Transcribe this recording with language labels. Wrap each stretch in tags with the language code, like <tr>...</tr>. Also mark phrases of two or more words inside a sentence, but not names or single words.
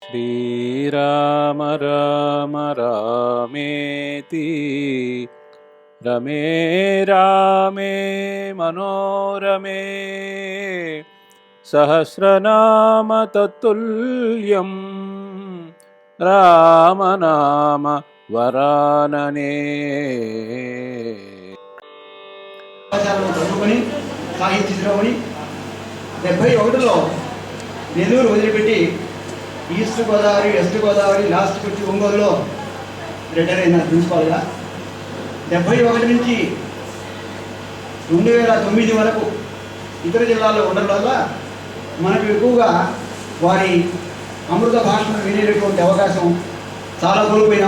<sa>श्रीराम राम रामेति रमे रामे मनोरमे सहस्रनाम तत्तुल्यं रामनाम वरानने।</sa> <te>చదువుకొని సాహిత్య శ్రమని 71లో నెల్లూరు వదిలిపెట్టి ఈస్ట్ గోదావరి వెస్ట్ గోదావరి లాస్ట్కి వచ్చి ఒంగోలులో రిటైర్ అయిన ప్రిన్సిపాల్గా 71 నుంచి 2009 వరకు ఇతర జిల్లాల్లో ఉండడం వల్ల మనకు ఎక్కువగా వారి అమృత భాషను వినేటటువంటి అవకాశం చాలా కోల్పోయినాం.</te>